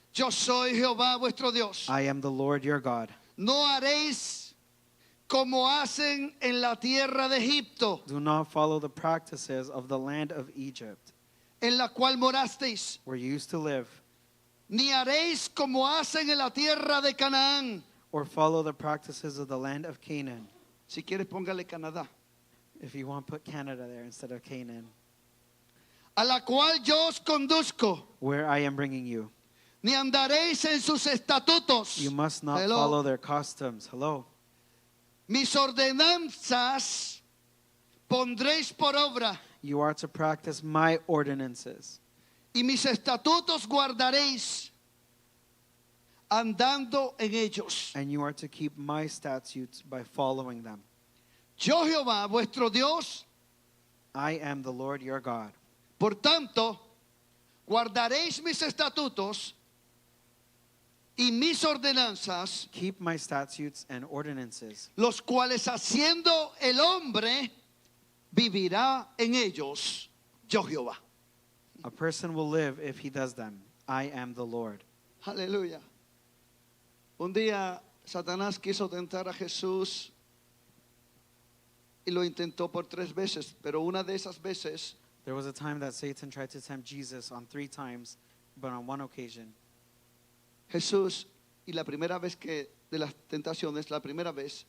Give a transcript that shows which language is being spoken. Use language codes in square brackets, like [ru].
[es] yo soy Jehová vuestro Dios. [en] I am the Lord your God. [es] No haréis como hacen en la tierra de Egipto, [en] Do not follow the practices of the land of Egypt, [es] en la cual morasteis, [en] where you used to live, [es] ni haréis como hacen en la tierra de Canaán. [en] or follow the practices of the land of Canaan. [es] Si quieres, póngale Canadá. [en] If you want, put Canada there instead of Canaan, [es] A la cual yo os conduzco, [en] where I am bringing you. [es] ni andaréis en sus estatutos. [en] You must not Hello. follow their customs. Hello. [es] Mis ordenanzas pondréis por obra, [en] You are to practice my ordinances, [es] y mis estatutos guardaréis, andando en ellos. [en] and you are to keep my statutes by following them. [es] Yo Jehová, vuestro Dios, [en] I am the Lord your God. [es] por tanto, guardaréis mis estatutos y mis ordenanzas, [en] Keep my statutes and ordinances, [es] los cuales haciendo el hombre vivirá en ellos. Yo Jehová. [en] a person will live if he does them. I am the Lord. [es] Aleluya. Un día Satanás quiso tentar a Jesús y lo intentó por 3 veces, pero una de esas veces [en] There was a time that Satan tried to tempt Jesus on 3 times, but on one occasion, [es] Jesús, y la primera vez que de las tentaciones, la primera vez,